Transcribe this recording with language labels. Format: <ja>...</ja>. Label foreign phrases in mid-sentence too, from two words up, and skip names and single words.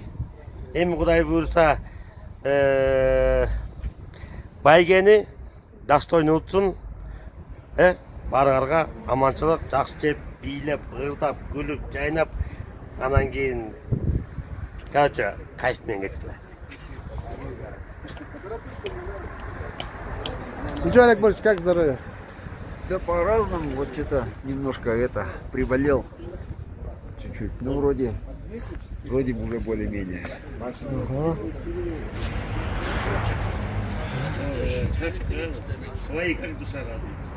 <ky>Эми Кудай буйрса байгени достойно утсун. Баарыңарга аманчылык, жакшы жеп, бийлеп, ырдап, күлүп, жайнап, анан кийин короче, кайф менен кеткиле.</ky> <ru>Ничего, Олег Борисович, как здоровье? Да по-разному, вот что-то немножко приболел чуть-чуть, ну вроде бы уже более-менее. Свои как душа радуется.</ru>